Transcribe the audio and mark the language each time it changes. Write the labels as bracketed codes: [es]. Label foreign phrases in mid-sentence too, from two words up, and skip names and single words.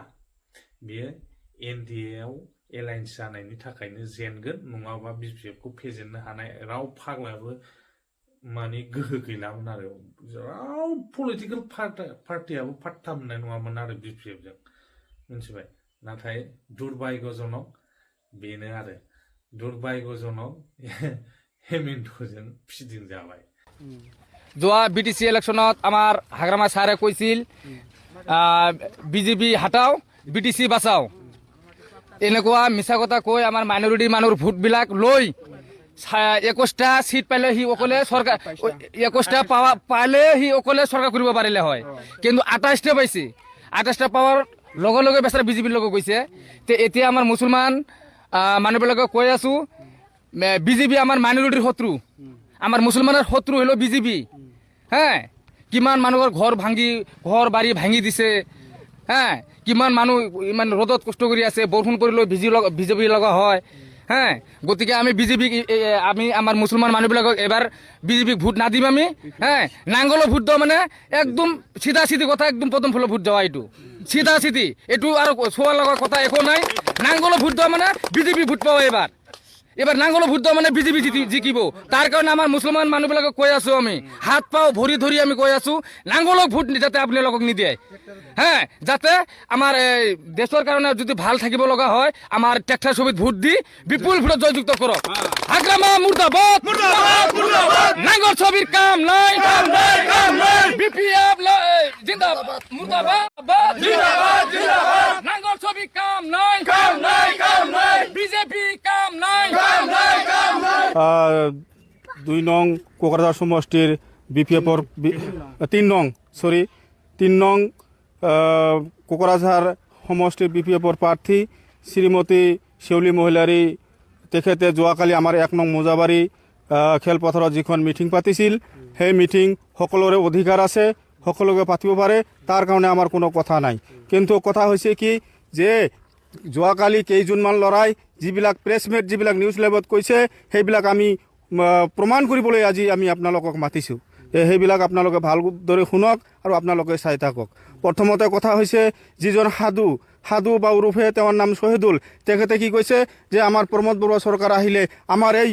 [brx] बेयो NDAआव एलायन्स जानायनि थाखायनो जेनगोन नङाबा BPFखौ फेजेननो हानाय राव फाग्लाबो माने गोहो गैलामोन आरो राव पलिटिकेल पार्टियाबो पात्ता मोननाय नङामोन आरो BPFजों मिथिबाय नाथाय दुर्भाग्यजनक बेनो आरो दुर्भाग्यजनक हेमेन्टजों फिदिं जाबाय [as] যোৱা BTC ইলেকশ্যনত আমাৰ হাগ্ৰামা ছাৰে কৈছিল BJP [hi] हटाओ BTC बचाओ [as] এনেকুৱা মিছা কথা কৈ আমাৰ মাইনৰিটি মানুহৰ ভোটবিলাক লৈ 21টা সিট পালে সি অকলে চৰকাৰ 21টা পালে সি অকলে চৰকাৰ কৰিব পাৰিলে হয় কিন্তু 28টা পাইছে 28টা পাৱাৰ লগে লগে বেচাৰা BJPৰ লগত গৈছে তে এতিয়া আমাৰ মুছলমান মানুহবিলাকে কৈ আছো BJP আমাৰ মাইনৰিটিৰ শত্ৰু আমাৰ মুছলমানৰ শত্ৰু হলো BJP হ্যাঁ কিমান মানুহৰ ঘৰ বাৰী ভাঙি দিছে হ্যাঁ কিমান মানুহ ইমান ৰ'দত কষ্ট কৰি আছে বৰষুণ পৰিলৈ BJP লগা হয় হ্যাঁ গতিকে আমি BJP আমি আমাৰ মুছলমান মানুহবিলাকক এবাৰ BJP ভোট নাদিম আমি হ্যাঁ নাঙ্গলৰ ভোট দাও মানে একদম চিধা চিধি কথা একদম প্ৰথম ফলৰ ভোট দেওয়া এইটো চিধা চিধি এইটো আৰু চোৱাৰ লগা কথা একো নাই নাঙ্গলৰ ভোট দাও মানে BJP ভোট পাব এবার নাঙ্গল ভোট দাও মানে BJP জিকিব তার কারণে আমার মুসলমান মানুহবিলাকক কৈ আছো আমি হাত পাও ভৰি ধৰি আমি কৈ আছো নাঙ্গলক ভোট যাতে আপোনালোকক নিদিয়ে হ্যাঁ যাতে আমাৰ দেশৰ কাৰণে যদি ভাল থাকিব লগা হয় আমাৰ ট্ৰেক্টৰ ছবিত ভোট দি বিপুল ভোটত জয়যুক্ত কৰক হাগ্ৰামা মুৰ্দাবাদ নাঙ্গল ছবিৰ কাম নাই BPF জিন্দাবাদ মুৰ্দাবাদ নাঙ্গল ছবিৰ কাম নাই BJP কাম নাই 2 নং কোকরাঝার সমষ্টির BPFর 3 নং কোকরাঝার সমষ্টির BPFর প্রার্থী শ্রীমতী শেউলি মহিলাৰী তেখেতে যোৱাকালি আমাৰ 1 নং মোজাবাৰী খেলপথাৰত যিখন মিটিং পাতিছিল সেই মিটিং সকলোৰে অধিকাৰ আছে সকলোকে পাতিব পাৰে তাৰ কাৰণে আমাৰ কোনো কথা নাই কিন্তু কথা হৈছে কি যে যোৱাকালি কেইজনমান লৰাই যিবিলাক প্ৰেছমেট যিবিলাক নিউজ লাইভত কৈছে সেইবিলাক আমি প্ৰমাণ কৰিবলৈ আজি আমি আপোনালোকক মাতিছোঁ সেইবিলাক আপোনালোকে ভালদৰে শুনক আৰু আপোনালোকে চাই থাকক প্ৰথমতে কথা হৈছে যিজন সাধু বা উৰুফে তেওঁৰ নাম শহীদুল তেখেতে কি কৈছে যে আমাৰ প্ৰমোদ বৰুৱা চৰকাৰ আহিলে আমাৰ এই